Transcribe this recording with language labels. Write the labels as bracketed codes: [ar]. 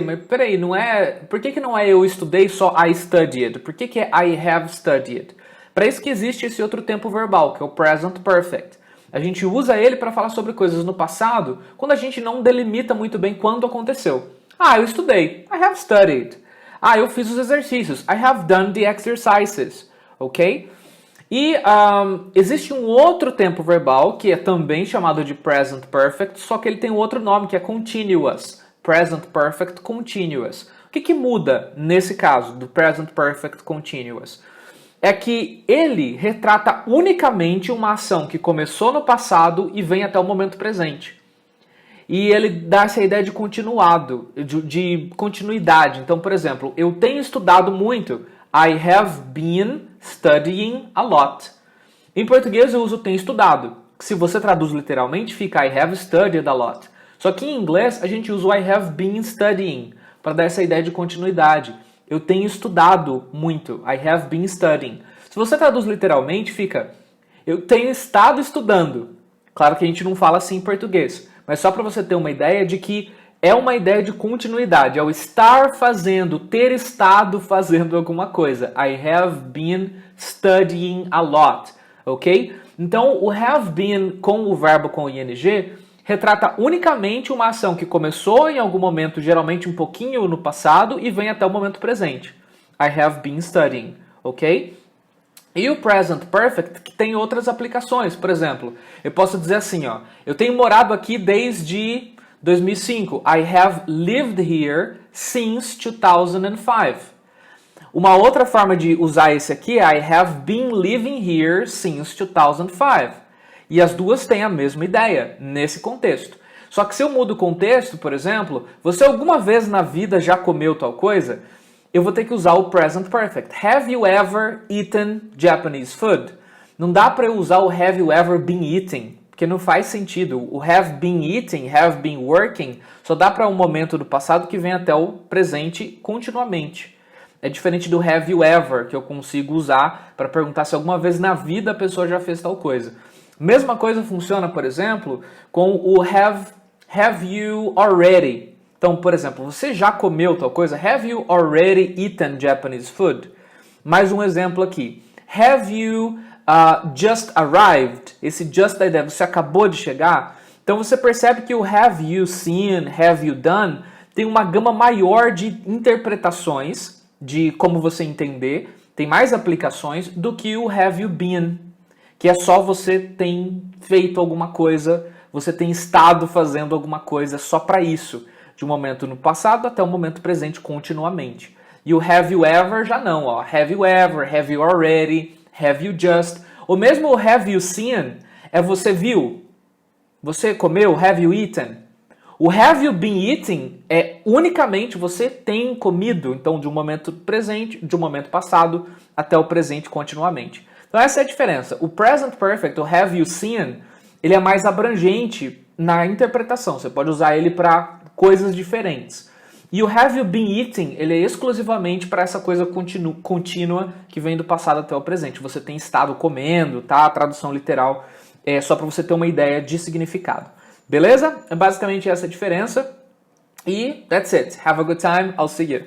[pt] Mas peraí, não é... Por que não é eu estudei só [en] I studied? [pt] Por que é [en] I have studied? [pt] Para isso que existe esse outro tempo verbal, que é o present perfect. A gente usa ele para falar sobre coisas no passado, quando a gente não delimita muito bem quando aconteceu. Ah, eu estudei. [en] I have studied. [pt] Ah, eu fiz os exercícios. [en] I have done the exercises. [pt] Ok? E existe um outro tempo verbal, que é também chamado de present perfect, só que ele tem um outro nome, que é continuous. [en] Present perfect continuous. [pt] O que muda nesse caso do present perfect continuous? É que ele retrata unicamente uma ação que começou no passado e vem até o momento presente. E ele dá essa ideia de continuado, de continuidade. Então, por exemplo, eu tenho estudado muito. [en] I have been studying a lot. [pt] Em português eu uso tenho estudado. Se você traduz literalmente, fica [en] I have studied a lot. [pt] Só que em inglês a gente usa o [en] I have been studying [pt] para dar essa ideia de continuidade. Eu tenho estudado muito. [en] I have been studying. [pt] Se você traduz literalmente, fica eu tenho estado estudando. Claro que a gente não fala assim em português, mas só para você ter uma ideia de que é uma ideia de continuidade, é o estar fazendo, ter estado fazendo alguma coisa. [en] I have been studying a lot, ok? [pt] Então, o have been com o verbo com ing retrata unicamente uma ação que começou em algum momento, geralmente um pouquinho no passado, e vem até o momento presente. [en] I have been studying, [pt] ok? E o present perfect que tem outras aplicações. Por exemplo, eu posso dizer assim, ó, eu tenho morado aqui desde 2005. [en] I have lived here since 2005. [pt] Uma outra forma de usar esse aqui é [en] I have been living here since 2005. [pt] E as duas têm a mesma ideia nesse contexto. Só que se eu mudo o contexto, por exemplo, você alguma vez na vida já comeu tal coisa? Eu vou ter que usar o present perfect. [en] Have you ever eaten Japanese food? [pt] Não dá para eu usar o [en] have you ever been eating, [pt] porque não faz sentido. O have been eating, have been working, só dá para um momento do passado que vem até o presente continuamente. É diferente do have you ever, que eu consigo usar para perguntar se alguma vez na vida a pessoa já fez tal coisa. Mesma coisa funciona, por exemplo, com o have you already. Então, por exemplo, você já comeu tal coisa? [en] Have you already eaten Japanese food? [pt] Mais um exemplo aqui. [en] Have you just arrived? [pt] Esse just da ideia, você acabou de chegar? Então você percebe que o have you seen, have you done, tem uma gama maior de interpretações de como você entender, tem mais aplicações do que o have you been, que é só você tem feito alguma coisa, você tem estado fazendo alguma coisa só para isso. De um momento no passado até o momento presente continuamente. E o have you ever já não, ó. [en] Have you ever, have you already, have you just. [pt] Ou mesmo o have you seen é você viu. Você comeu, [en] have you eaten. [pt] O have you been eating é unicamente você tem comido, então de um momento presente, de um momento passado até o presente continuamente. Então essa é a diferença. O present perfect, o have you seen, ele é mais abrangente na interpretação, você pode usar ele para coisas diferentes. E o have you been eating, ele é exclusivamente para essa coisa contínua que vem do passado até o presente. Você tem estado comendo, tá? A tradução literal é só para você ter uma ideia de significado. Beleza? É basicamente essa a diferença. E [en] that's it. Have a good time. I'll see you.